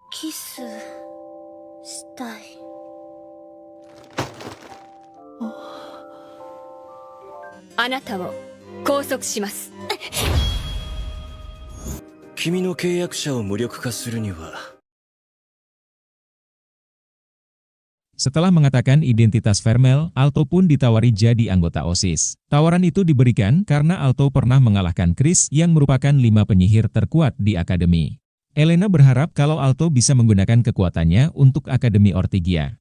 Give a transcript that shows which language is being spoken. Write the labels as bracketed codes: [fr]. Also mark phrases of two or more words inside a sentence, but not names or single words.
[ja] キスしたい。あなたを拘束します。君の契約者を無力化するには。 [id] Setelah mengatakan identitas Vermel, Alto pun ditawari jadi anggota OSIS. Tawaran itu diberikan karena Alto pernah mengalahkan Chris yang merupakan 5 penyihir terkuat di Akademi. Elena berharap kalau Alto bisa menggunakan kekuatannya untuk Akademi Ortygia.